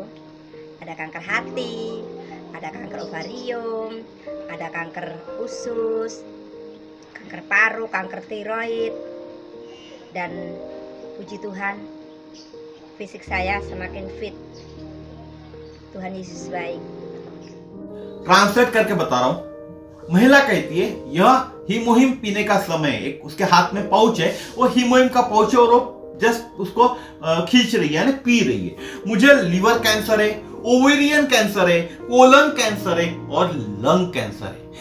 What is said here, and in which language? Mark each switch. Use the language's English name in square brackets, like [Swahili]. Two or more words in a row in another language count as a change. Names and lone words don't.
[Indonesian] Ada kanker hati, ada kanker ovarium, ada kanker usus, kanker paru, kanker tiroid, dan puji Tuhan fisik saya semakin fit. Tuhan Yesus baik. [Hindi] ट्रांसलेट करके बता रहा हूं। महिला कहती है यह हीमोहिम पीने का समय, एक उसके हाथ में पाउच है, वो हीमोहिम का पाउच है और वो जस्ट उसको खींच रही है, यानी पी रही है। मुझे लिवर कैंसर है, ओवेरियन कैंसर है, कोलन कैंसर है और लंग कैंसर है।